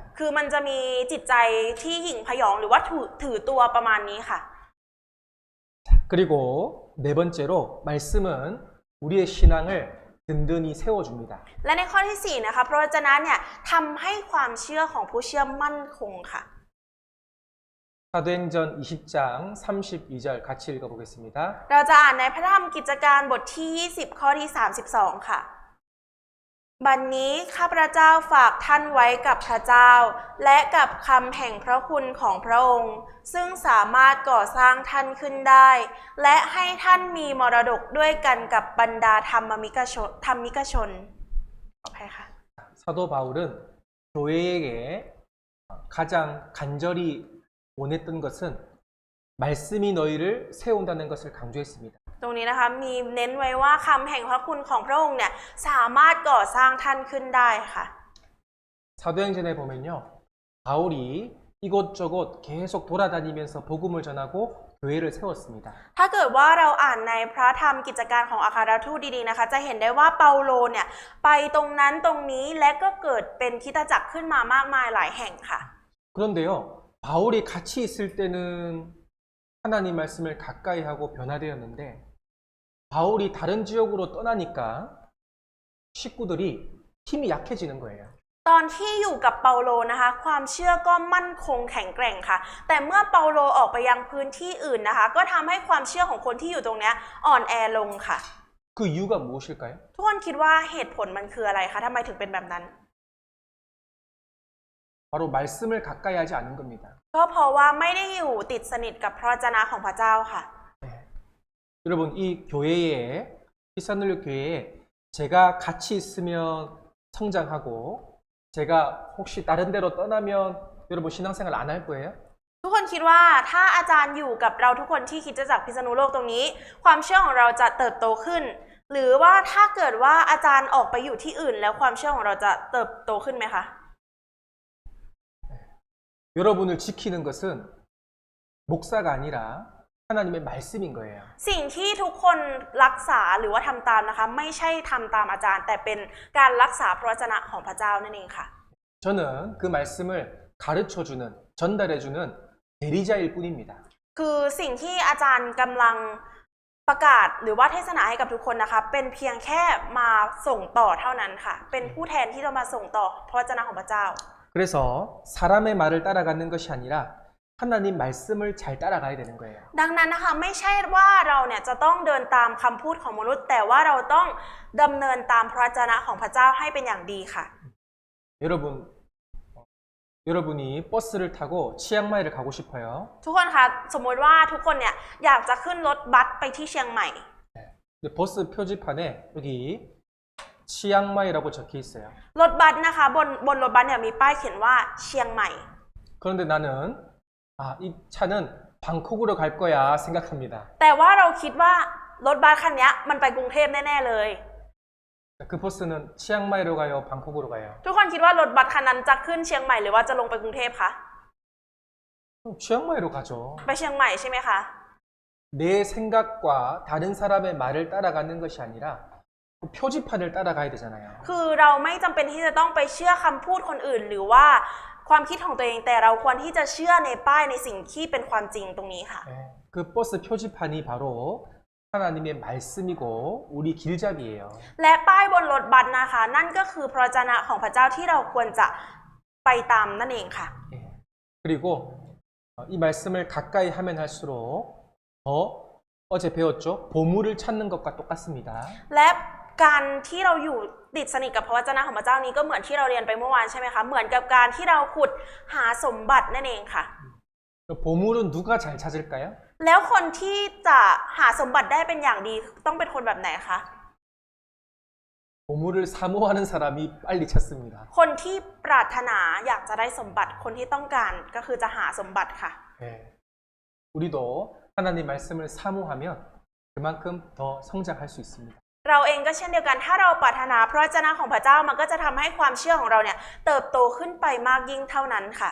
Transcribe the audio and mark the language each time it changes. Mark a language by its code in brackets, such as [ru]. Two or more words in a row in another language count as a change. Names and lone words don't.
[th] คือมันจะมีจิตใจที่หยิ่งพยองหรือว่าถือตัวประมาณนี้ค่ะ [ko] 그리고 네 번째로 말씀은 우리의 신앙을 든든히 세워줍니다. [th] และในข้อที่4นะคะพระวจนะเนี่ยทำให้ความเชื่อของผู้เชื่อมั่นคงค่ะ [ko] 사도행전 20장 32절 같이 읽어보겠습니다. [th] เราจะอ่านในพระธรรมกิจการบทที่20ข้อที่32ค่ะ บัดนี้ข้าพเจ้าฝากท่านไว้กับพระเจ้า และกับคำแห่งพระคุณของพระองค์ ซึ่งสามารถก่อสร้างท่านขึ้นได้ และให้ท่านมีมรดกด้วยกันกับบรรดาธรรมิกชนขออภัยค่ะ [ko] 사도 바울은 교회에게 가장 간절히 원했던 것은 말씀이 너희를 세운다는 것을 강조했습니다. [th] ตรงนี้นะคะมีเน้นไว้ว่าคำแห่งพระคุณของพระองค์เนี่ยสามารถก่อสร้างท่านขึ้นได้ค่ะ [ko] 사도행전에 보면요, 바울이 이곳저곳 계속 돌아다니면서 복음을 전하고 교회를 세웠습니다. [th] ถ้าเกิดว่าเราอ่านในพระธรรมกิจการของอัครทูตดีๆนะคะจะเห็นได้ว่าเปาโลเนี่ยไปตรงนั้นตรงนี้และก็เกิดเป็นคริสตจักรขึ้นมามากมายหลายแห่งค่ะ [ko] 그런데요, 바울이 같이 있을 때는 하나님 말씀을 가까이 하고 변화되었는데 바울이 다른 지역으로 떠나니까 식구들이 힘이 약해지는 거예요. [th] ตอนที่อยู่กับเปาโลนะคะความเชื่อก็มั่นคงแข็งแกร่งค่ะ แต่เมื่อเปาโลออกไปยังพื้นที่อื่นนะคะก็ทำให้ความเชื่อของคนที่อยู่ตรงนี้อ่อนแอลงค่ะ [ko] 그 이유가 무엇일까요? [th] ทุกคนคิดว่าเหตุผลมันคืออะไรคะทำไมถึงเป็นแบบนั้น [ko] 바로 말씀을 가까이 하지 않는 겁니다. [th] ก็เพราะว่าไม่ได้อยู่ติดสนิทกับพระวจนะของพระเจ้าค่ะ [ko] 여러분 이 교회에 피사눌리 교회에 제가 같이 있으면 성장하고 제가 혹시 다른 데로 떠나면 여러분 신앙생활 안 할 거예요? [th] ทุกคนคิดว่าถ้าอาจารย์อยู่กับเราทุกคนที่คริดจักรพิษณุโลกตรงนี้ ความเชื่อของเราจะเติบโตขึ้น หรือว่าถ้าเกิดว่าอาจารย์ออกไปอยู่ที่อื่น แล้วความเชื่อของเราจะเติบโตขึ้นไหมคะ [ko] 여러분을 지키는 것은 목사가 아니라 하나님의 말씀인 거예요. [th] สิ่งที่ทุกคนรักษาหรือว่าทำตามนะคะไม่ใช่ทำตามอาจารย์ แต่เป็นการรักษาพระวจนะของพระเจ้านั่นเองค่ะ [ko] 저는 그 말씀을 가르쳐주는 전달해주는 대리자일 뿐입니다. [th] คือสิ่งที่อาจารย์กำลังประกาศหรือว่าเทศนาให้กับทุกคนนะคะเป็นเพียงแค่มาส่งต่อเท่านั้นค่ะเป็นผู้แทนที่จะมาส่งต่อพระวจนะของพระเจ้า [ko] 그래서 사람의 말을 따라가는 것이 아니라 하나님 말씀을 잘 따라가야 되는 거예요. [th] ดังนั้นนะคะไม่ใช่ว่าเราเนี่ยจะต้องเดินตามคำพูดของมนุษย์ แต่ว่าเราต้องดำเนินตามพระวจนะของพระเจ้าให้เป็นอย่างดีค่ะ [ko] 여러분이 버스를 타고 치앙마이를 가고 싶어요. [th] ทุกคนคะสมมติว่าทุกคนเนี่ยอยากจะขึ้นรถบัสไปที่เชียงใหม่ [ko] 근데 버스 표지판에 여기 치앙마이라고 적혀 있어요. [th] รถบัสนะคะบนรถบัสเนี่ยมีป้ายเขียนว่าเชียงใหม่ [ko] 그런데 나는 이 차는 방콕으로 갈 거야 생각합니다. [th] แต่ว่าเราคิดว่ารถบัสคันนี้มันไปกรุงเทพแน่ๆเลย [ko] 그 버스는 치앙마이로 가요, 방콕으로 가요? [th] ทุกคนคิดว่ารถบัสคันนั้นจะขึ้นเชียงใหม่หรือว่าจะลงไปกรุงเทพคะ [ko] 치앙마이로 가죠. [th] ไปเชียงใหม่ใช่ไหมคะ [ko] 내 생각과 다른 사람의 말을 따라가는 것이 아니라 그 표지판을 따라가야 되잖아요. [th] คือเราไม่จำเป็นที่จะต้องไปเชื่อคำพูดคนอื่น หรือว่าความคิดของตัวเองแต่เราควรที่จะเชื่อในป้ายในสิ่งที่เป็นความจริงตรงนี้ค่ะ [ko] 그 버스 표지판이 바로 하나님의 말씀이고 우리 길잡이예요. [th] และป้ายบนรถบัสนะคะนั่นก็คือพระวจนะของพระเจ้าที่เราควรจะไปตามนั่นเองค่ะ [ko] 그리고 이 말씀을 가까이 하면 할수록 더 어제 배웠죠? 보물을 찾는 것과 똑같습니다. [th] และการที่เราอยู่ติดสนิทกับพระวจนะของพระเจ้านี้ก็เหมือนที่เราเรียนไปเมื่อวานใช่ไหมคะเหมือนกับการที่เราขุดหาสมบัตินั่นเองค่ะ [ko] 보물은 누가 잘 찾을까요? [th] แล้วคนที่จะหาสมบัติได้เป็นอย่างดีต้องเป็นคนแบบไหนคะ [ko] 보물을 사모하는 사람이 빨리 찾습니다. [th] คนที่ปรารถนาอยากจะได้สมบัติคนที่ต้องการก็คือจะหาสมบัติค่ะ [ko] 우리도 하나님 말씀을 사모하면 그만큼 더 성장할 수 있습니다. [th] เราเองก็เช่นเดียวกันถ้าเราปรารถนาพระวจนะของพระเจ้ามันก็จะทำให้ความเชื่อของเราเนี่ยเติบโตขึ้นไปมากยิ่งเท่านั้นค่ะ